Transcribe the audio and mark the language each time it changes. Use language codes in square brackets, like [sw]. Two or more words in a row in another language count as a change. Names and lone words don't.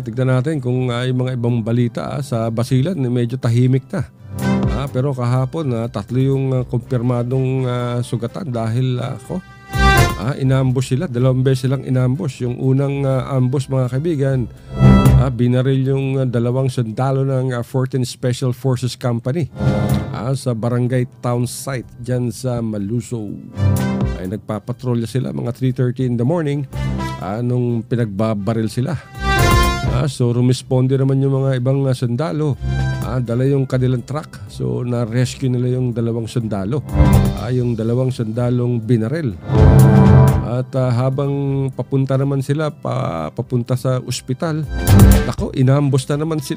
[tl] Tignan natin kung yung mga ibang balita sa Basilan medyo tahimik na. Pero kahapon 3 yung kumpirmadong sugatan dahil inambush sila. 2 beses silang inambush. Yung unang ambush mga kaibigan, binaril yung 2 sundalo ng 14th Special Forces Company sa Barangay Town Site dyan sa Maluso. Ay nagpapatrolya sila mga 3:30 [en] in the morning [tl] nung pinagbabaril sila. So rumisponde naman yung mga ibang sundalo. Dala yung kanilang truck. So na-rescue nila yung 2 sundalo. Yung 2 sundalong binaril. At habang papunta naman sila papunta sa ospital, nako, inambos na naman sila.